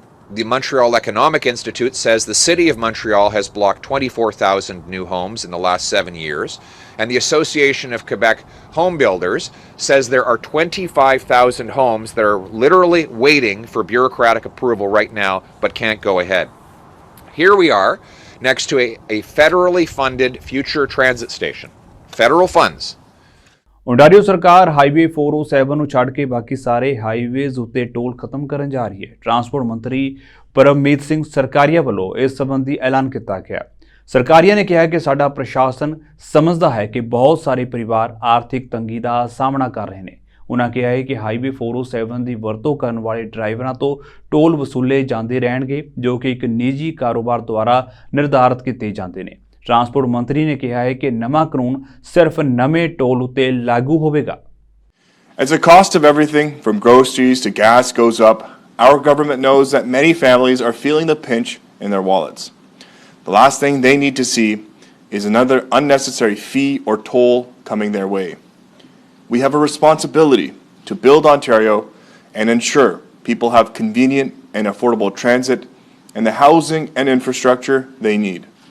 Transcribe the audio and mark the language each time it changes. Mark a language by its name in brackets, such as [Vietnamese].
[English] The Montreal Economic Institute says the city of Montreal has blocked 24,000 new homes in the last 7 years, and the Association of Quebec Home Builders says there are 25,000 homes that are literally waiting for bureaucratic approval right now but can't go ahead. Here we are next to a federally funded future transit station. Federal funds. [Punjabi] Ontario ਸਰਕਾਰ highway 407 ਨੂੰ ਛੱਡ ਕੇ ਬਾਕੀ ਸਾਰੇ highways ਉੱਤੇ toll ਖਤਮ ਕਰਨ ਜਾ ਰਹੀ ਹੈ। ਟਰਾਂਸਪੋਰਟ ਮੰਤਰੀ ਪਰਮਜੀਤ ਸਿੰਘ ਸਰਕਾਰੀਆ ਵੱਲੋਂ ਇਸ ਸੰਬੰਧੀ ਐਲਾਨ ਕੀਤਾ ਗਿਆ। ਸਰਕਾਰੀਆ ਨੇ ਕਿਹਾ ਕਿ ਸਾਡਾ ਪ੍ਰਸ਼ਾਸਨ ਸਮਝਦਾ ਹੈ ਕਿ ਬਹੁਤ ਸਾਰੇ ਪਰਿਵਾਰ ਆਰਥਿਕ ਤੰਗੀ ਦਾ ਸਾਹਮਣਾ ਕਰ ਰਹੇ ਨੇ। ਉਨ੍ਹਾਂ ਕਿਹਾ ਹੈ ਕਿ ਹਾਈਵੇ 407 ਦੀ ਵਰਤੋਂ ਕਰਨ ਵਾਲੇ ਡਰਾਈਵਰਾਂ ਤੋਂ ਟੋਲ ਵਸੂਲੇ ਜਾਂਦੇ ਰਹਿਣਗੇ, ਜੋ ਕਿ ਇੱਕ ਨਿੱਜੀ ਕਾਰੋਬਾਰ ਦੁਆਰਾ ਨਿਰਧਾਰਤ ਕੀਤੇ ਜਾਂਦੇ ਨੇ। ਟਰਾਂਸਪੋਰਟ ਮੰਤਰੀ ਨੇ ਕਿਹਾ ਹੈ ਕਿ ਨਵਾਂ ਕਾਨੂੰਨ ਸਿਰਫ ਨਵੇਂ ਟੋਲ ਉੱਤੇ ਲਾਗੂ ਹੋਵੇਗਾ। [English] As the cost of everything from groceries to gas goes up, our government knows that many families are feeling the pinch in their wallets. The last thing they need to see is another unnecessary fee or toll coming their way. We have a responsibility to build Ontario and ensure people have convenient and affordable transit and the housing and infrastructure they need.